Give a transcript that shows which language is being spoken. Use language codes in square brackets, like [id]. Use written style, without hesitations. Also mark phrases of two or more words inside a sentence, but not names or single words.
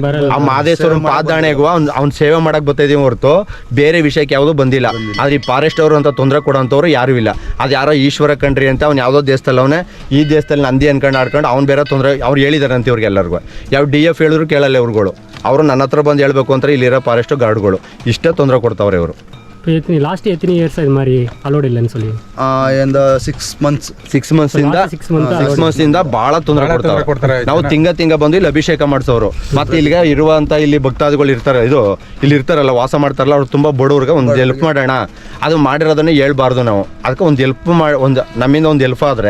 [kn] ಆ ಮಾದೇಶ್ವರನ ಪಾದಾಣೆಗೂ ಅವ್ನ ಸೇವೆ ಮಾಡಕ್ ಬರ್ತಾ ಇದೀವಿ ಹೊರತು ಬೇರೆ ವಿಷಯಕ್ಕೆ ಯಾವುದು ಬಂದಿಲ್ಲ. ಆದ್ರೆ ಈ ಫಾರೆಸ್ಟ್ ಅವರು ಅಂತ ತೊಂದರೆ ಕೊಡೋಂಥವ್ರು ಯಾರು ಇಲ್ಲ. ಅದು ಯಾರೋ ಈಶ್ವರ ಕಂಡ್ರಿ ಅಂತ ಅವ್ನು ಯಾವುದೋ ದೇಶದಲ್ಲಿ ಅವನೇ ಈ ದೇಶದಲ್ಲಿ ನಂದಿ ಅನ್ಕೊಂಡು ಆಡ್ಕೊಂಡು ಅವ್ನು ಬೇರೆ ತೊಂದರೆ ಅವ್ರು ಹೇಳಿದಾರೆ ಅಂತ ಇವ್ರಿಗೆಲ್ಲರಿಗೂ. ಯಾವ DF ಹೇಳಿದ್ರು ಕೇಳಲ್ಲ ಇವ್ರುಗಳು. ಅವರು ನನ್ನ ಹತ್ರ ಬಂದು ಹೇಳ್ಬೇಕು ಅಂತ ಇಲ್ಲಿರೋ ಫಾರೆಸ್ಟ್ ಗಾರ್ಡ್ಗಳು ಇಷ್ಟೇ ತೊಂದರೆ ಕೊಡ್ತಾವ್ರೆ ಇವರು. [ta] லாஸ்ட் எத்தனை இயர்ஸ் இது மாதிரி அலோட் இல்லைன்னு சொல்லி இந்த 6 [kn] ಮಂತ್ಸ್ ಇಂದ ಬಹಳ ತೊಂದರೆ ಕೊಡ್ತಾರೆ. ನಾವು ತಿಂಗ ಬಂದು ಇಲ್ಲಿ ಅಭಿಷೇಕ ಮಾಡಿಸೋರು. ಮತ್ತೆ ಇಲ್ಲಿಗೆ ಇರುವಂತ ಇಲ್ಲಿ ಭಕ್ತಾದಿಗಳು ಇರ್ತಾರೆ, ಇಲ್ಲಿ ಇರ್ತಾರಲ್ಲ, ವಾಸ ಮಾಡ್ತಾರಲ್ಲ, ಅವ್ರು ತುಂಬಾ ಬಡವ್ರಿಗೆ ಒಂದು ಹೆಲ್ಪ್ ಮಾಡೋಣ, ಅದು ಮಾಡಿರೋದನ್ನ ಹೇಳ್ಬಾರ್ದು ನಾವು. ಅದಕ್ಕೆ ಒಂದು ಹೆಲ್ಪ್ ನಮ್ಮಿಂದ ಒಂದು ಹೆಲ್ಪ್ ಆದ್ರೆ